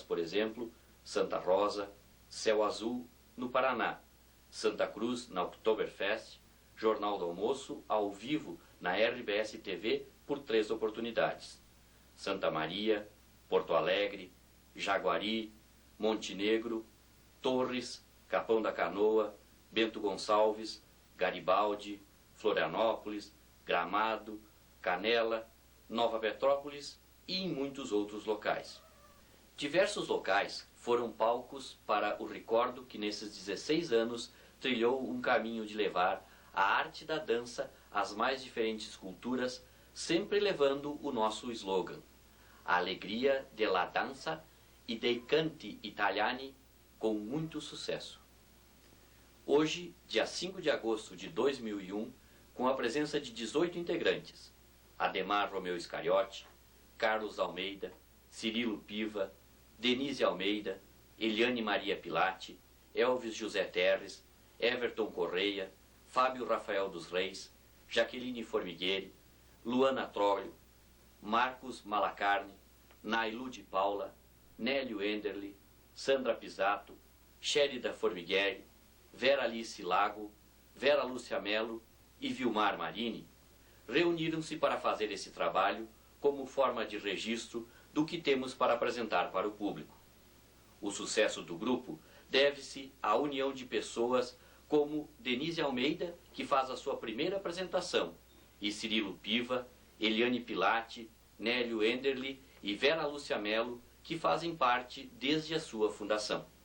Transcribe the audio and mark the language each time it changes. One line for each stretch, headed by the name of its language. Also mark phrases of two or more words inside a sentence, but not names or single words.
Portuguese: por exemplo, Santa Rosa, Céu Azul, no Paraná, Santa Cruz, na Oktoberfest, Jornal do Almoço, ao vivo, na RBS TV, por 3 oportunidades, Santa Maria, Porto Alegre, Jaguari, Montenegro, Torres, Capão da Canoa, Bento Gonçalves, Garibaldi, Florianópolis, Gramado, Canela, Nova Petrópolis e em muitos outros locais. Diversos locais foram palcos para o Ricordo que nesses 16 anos trilhou um caminho de levar a arte da dança às mais diferentes culturas, sempre levando o nosso slogan: a alegria
Italian: della danza e dei canti italiani,
Portuguese: com muito sucesso. Hoje, dia 5 de agosto de 2001, com a presença de 18 integrantes: Ademar Romeu Iscariote, Carlos Almeida, Cirilo Piva, Denise Almeida, Eliane Maria Pilati, Elvis José Terres, Everton Correia, Fábio Rafael dos Reis, Jaqueline Formigueri, Luana Troglio, Marcos Malacarne, Nailu de Paula, Nélio Enderli, Sandra Pisato, Sherida Formigueri, Vera Alice Lago, Vera Lúcia Melo e Vilmar Marini, reuniram-se para fazer esse trabalho como forma de registro do que temos para apresentar para o público. O sucesso do grupo deve-se à união de pessoas como Denise Almeida, que faz a sua primeira apresentação, e Cirilo Piva, Eliane Pilati, Nélio Enderli e Vera Lúcia Melo, que fazem parte desde a sua fundação.